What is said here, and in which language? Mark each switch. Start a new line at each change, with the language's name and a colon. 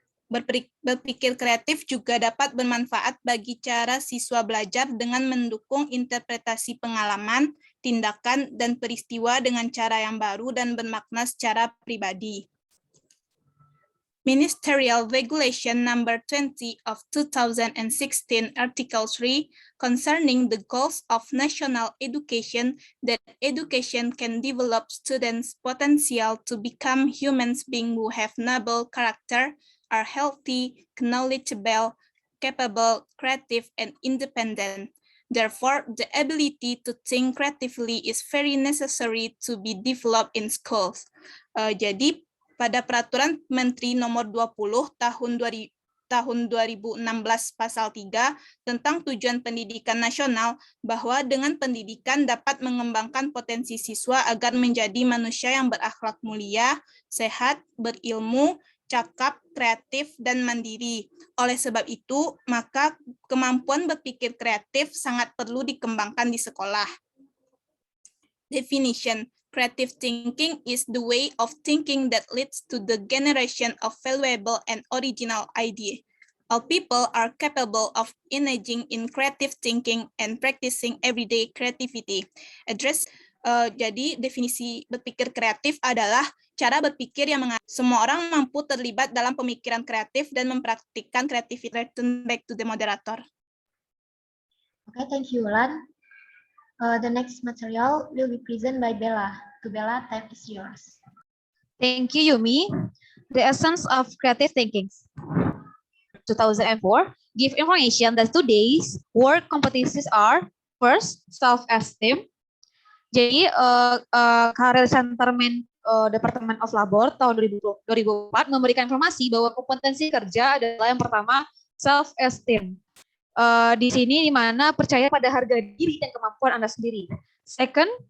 Indonesian: Berpikir kreatif juga dapat bermanfaat bagi cara siswa belajar dengan mendukung interpretasi pengalaman, tindakan, dan peristiwa dengan cara yang baru dan bermakna secara pribadi.
English: Ministerial Regulation Number 20 of 2016, Article 3, concerning the goals of national education, that education can develop students' potential to become human beings who have noble character, are healthy, knowledgeable, capable, creative, and independent. Therefore, the ability to think creatively is very necessary to be developed in schools.
Indonesian: Jadi, pada Peraturan Menteri Nomor 20 tahun 2016 Pasal 3 tentang tujuan pendidikan nasional, bahwa dengan pendidikan dapat mengembangkan potensi siswa agar menjadi manusia yang berakhlak mulia, sehat, berilmu, cakap, kreatif, dan mandiri. Oleh sebab itu, maka kemampuan berpikir kreatif sangat perlu dikembangkan di sekolah.
English: Definition: creative thinking is the way of thinking that leads to the generation of valuable and original ideas. All people are capable of engaging in creative thinking and practicing everyday creativity.
Indonesian: Jadi definisi berpikir kreatif adalah cara berpikir yang semua orang mampu terlibat dalam pemikiran kreatif dan mempraktikkan kreativitas.
English: Return back to the moderator. Okay, thank you, Wulan. The next material will be presented by Bella. To Bella, time is yours. Thank you, Yumi. The essence of creative thinking. 2004 give information that today's work competencies are first, self-esteem.
Indonesian: Jadi, Career Centerment Department of Labor tahun 2004 memberikan informasi bahwa kompetensi kerja adalah yang pertama, self-esteem. Di sini di mana percaya pada harga diri dan kemampuan Anda sendiri. Second,